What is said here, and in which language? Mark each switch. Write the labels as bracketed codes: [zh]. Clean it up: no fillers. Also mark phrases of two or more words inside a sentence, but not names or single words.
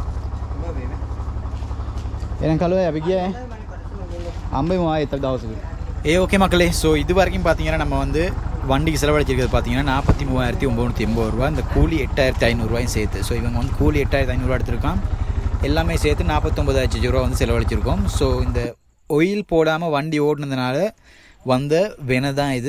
[ta] Yang kalau ya begitu, ambil mau air terdahulu. ஓகே மக்களே, ஸோ இது வரைக்கும் பார்த்தீங்கன்னா நம்ம வந்து வண்டிக்கு செலவழிச்சிருக்கிறது பார்த்தீங்கன்னா 43,980 ரூபா, இந்த கூலி 8,500 சேர்த்து. ஸோ இவங்க வந்து கூலி 8,500 எடுத்திருக்கான், எல்லாமே சேர்த்து 49,00,000 ரூபா வந்து செலவழிச்சிருக்கோம். ஸோ இந்த ஆயில் போடாமல் வண்டி ஓடினதுனால வந்த வினை தான் இது.